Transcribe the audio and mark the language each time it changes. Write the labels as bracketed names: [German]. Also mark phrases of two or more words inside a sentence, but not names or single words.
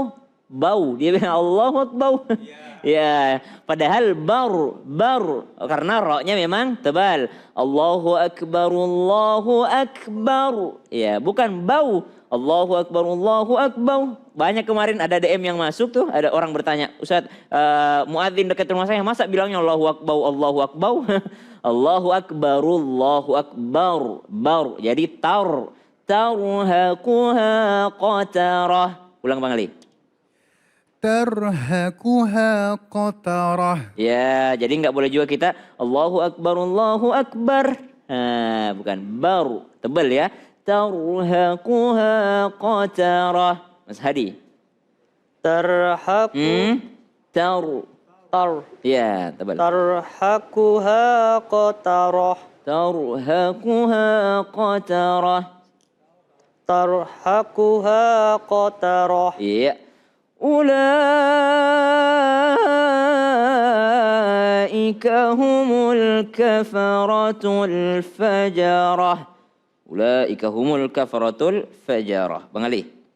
[Indonesian] Bau, dia bilang [Arabic] الله أكبر. [Indonesian] Ya, padahal baru karena ro-nya memang tebal. [Arabic] الله أكبر، الله أكبر. [Indonesian] Ya, bukan bau. [Arabic] الله أكبر، الله أكبر. [Indonesian] Banyak kemarin ada DM yang masuk tuh, ada orang bertanya, Ustaz, muadzin dekat rumah saya masa bilangnya [Arabic] الله أكبر، الله أكبر. الله أكبر، الله أكبر. [Indonesian] Baru. [Arabic] Jadi ترهقها قترة. [Indonesian] Ulang Bang Ali. [Arabic] ترهقها قترة. [Indonesian] Ya, jadi nggak boleh juga kita [Arabic] الله أكبر، الله أكبر. [Indonesian] Bukan baru, tebal ya. [Arabic] ترهقها قترة. [Indonesian] Mas Hadi. Ya, tebal. [Arabic] ترهقها قترة. ترهقها قترة. ترهقها قترة. [Indonesian] Iya. [Arabic] أولئك هم الكفرة الفجرة. أولئك هم الكفرة الفجرة. [Indonesian] Bang Ali.